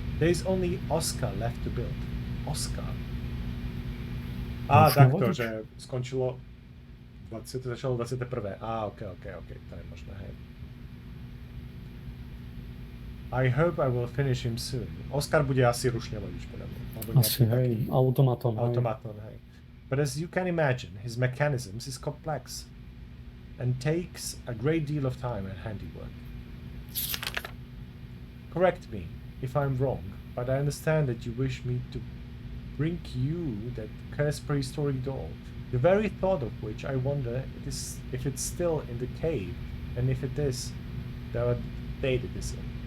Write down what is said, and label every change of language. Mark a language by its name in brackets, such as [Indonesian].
[English] There is only Oscar left to build. Oscar. [Slovak] Takto, že skončilo 20, začalo 21. Ok, to je možné, hej. [English] I hope I will finish him soon. [Slovak] Oscar bude asi rušne vodič, podľa mňa. Asi, hej, automaton. Hej. [English] But as you can imagine, his mechanisms is complex and takes a great deal of time and handiwork. Correct me if I'm wrong, but I understand that you wish me to bring you that cursed prehistoric doll, the very thought of which I wonder if it's still in the cave, and if it is, the date it is in.